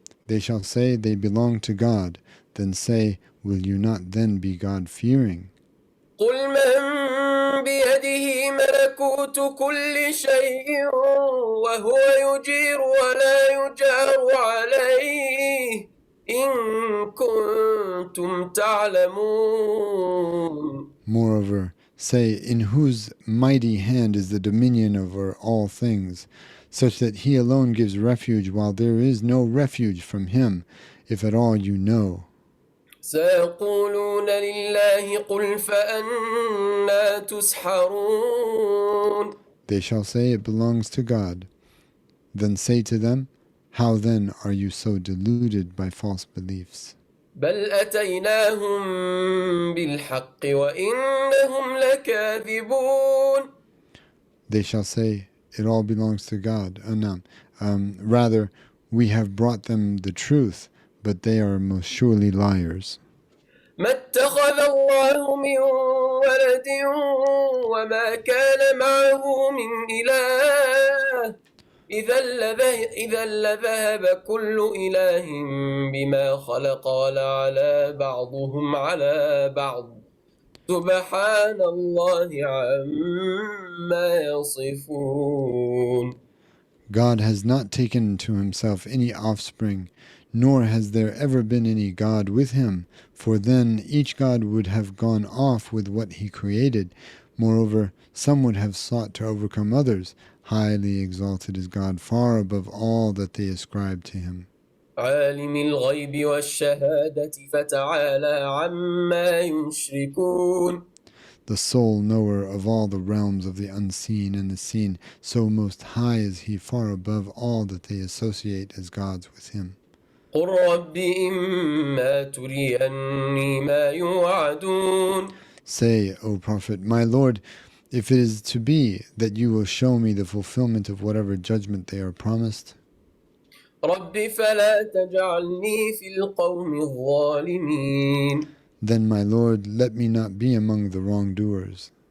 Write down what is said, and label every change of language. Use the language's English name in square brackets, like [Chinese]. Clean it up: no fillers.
[English] They shall say they belong to God. Then say, will you not then be God-fearing? [Arabic] قل من بيده ملكوت كل شيء وهو يجير ولا يجار عليه إن كنتم تعلمون. [English] Moreover, say, in whose mighty hand is the dominion over all things, such that he alone gives refuge while there is no refuge from him, if at all you know. [Arabic] سيقولون لله قل فأنا تسحرون. [English] They shall say, it belongs to God. Then say to them, how then are you so deluded by false beliefs? [Arabic] بل أتيناهم بالحق وإنهم لكاذبون. [English] They shall say, it all belongs to God. Rather, we have brought them the truth, but they are most surely liars. [Arabic] ما اتخذ الله من ولد وما كان معه من إله إذا لذهب كل إله بما خلق ولعلى بعضهم على بعض سبحان الله عما يصفون. [English] God has not taken to himself any offspring, nor has there ever been any God with him, for then each God would have gone off with what he created. Moreover, some would have sought to overcome others. Highly exalted is God, far above all that they ascribe to him. [Arabic] عالم الغيب والشهادة فتعالى عما يشركون. [English] The sole knower of all the realms of the unseen and the seen, so most high is he, far above all that they associate as gods with him. [Arabic] قل رب إما تريني ما يوعدون. [English] Say, O Prophet, my Lord, if it is to be that you will show me the fulfillment of whatever judgment they are promised, [Arabic] رب فلا تجعلني في القوم الظالمين. [English] then, my Lord, let me not be among the wrongdoers.